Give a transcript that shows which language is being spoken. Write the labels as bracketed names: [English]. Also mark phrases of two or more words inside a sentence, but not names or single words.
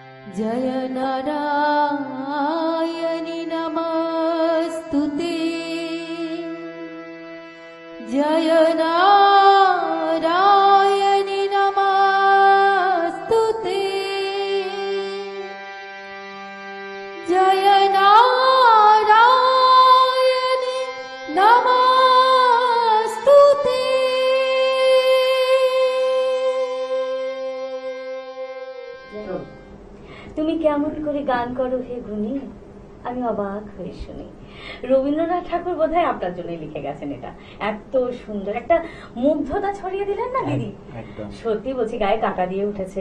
[Sanskrit] जय नारायणि नमस्तुते जय नारायणि नमस्तुते जय नारायणि नमस्तुते [Bangla] তুমি কেমন করে গান করো হে গুণী, আমি অবাক হয়ে শুনি। রবীন্দ্রনাথ ঠাকুর বোধহয় আপনার জন্য লিখে গেছেন এটা। এত সুন্দর একটা মুগ্ধতা ছড়িয়ে দিলেন না দিদি, সত্যি বলছি গায়ে কাঁটা দিয়ে উঠেছে।